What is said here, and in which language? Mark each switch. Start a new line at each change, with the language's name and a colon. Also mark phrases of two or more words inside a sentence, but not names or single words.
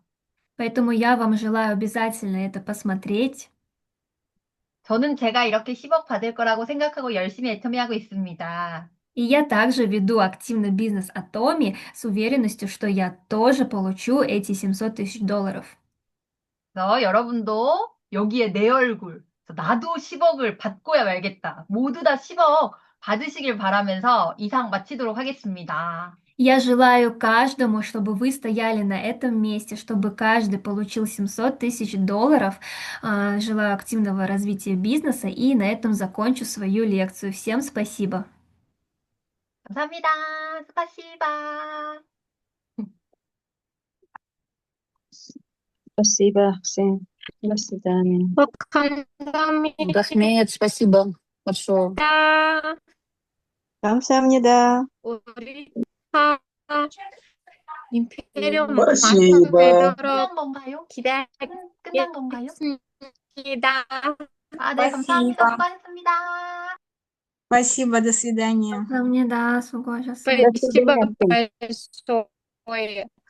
Russian: Поэтому я вам желаю обязательно это посмотреть.
Korean: 저는 제가 이렇게 10억 받을 거라고 생각하고 열심히 애터미 하고 있습니다.
Russian: И я также веду активно бизнес Atomi с уверенностью, что я тоже получу эти 700 тысяч долларов.
Korean: 그래서 여러분도 여기에 내 얼굴, 그래서 나도 10억을 받고야 말겠다. 모두 다 10억 받으시길 바라면서 이상 마치도록 하겠습니다.
Russian: Я желаю каждому, чтобы вы стояли на этом месте, чтобы каждый получил 700 тысяч долларов. Желаю активного развития бизнеса и на этом закончу свою лекцию. Всем спасибо.
Korean: 감사합니다. 스파시바.
Russian: спасибо, Аксен. До свидания.
Korean: 감사합니다.
Russian: Гахмед, спасибо большое.
Korean: 감사합니다. 우리 임페리엄
Russian: спасибо.
Korean: 마스터 끝난 건가요? 끝난 건가요? 기다리겠습니다. 아, 네, 감사합니다. 수고하셨습니다.
Russian: Спасибо, до свидания. Да, мне да, сугожа. Спасибо большое.